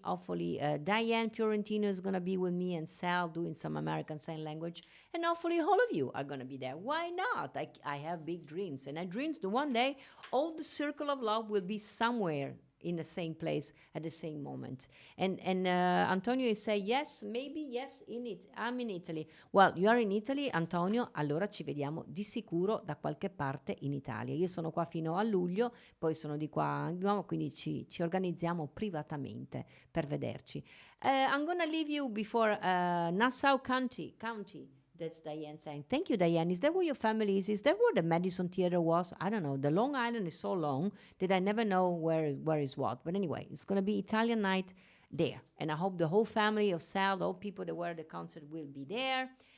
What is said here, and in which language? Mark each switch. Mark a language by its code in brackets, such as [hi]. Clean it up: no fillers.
[en] Hopefully, Diane Fiorentino is going to be with me, and Sal doing some American Sign Language. And hopefully, all of you are going to be there. Why not? I have big dreams. And I dreams that one day, all the circle of love will be somewhere in the same place at the same moment. And Antonio is saying, yes, maybe, yes, I'm in Italy. Well, you are in Italy, Antonio, [it] allora ci vediamo di sicuro da qualche parte in Italia. Io sono qua fino a luglio, poi sono di qua, no, quindi ci organizziamo privatamente per vederci. [en] I'm gonna leave you before Nassau County. That's Diane saying. Thank you, Diane. Is that where your family is? Is that where the Madison Theater was? I don't know. The Long Island is so long that I never know where is what. But anyway, it's going to be Italian night there. And I hope the whole family of Sal, all people that were at the concert will be there.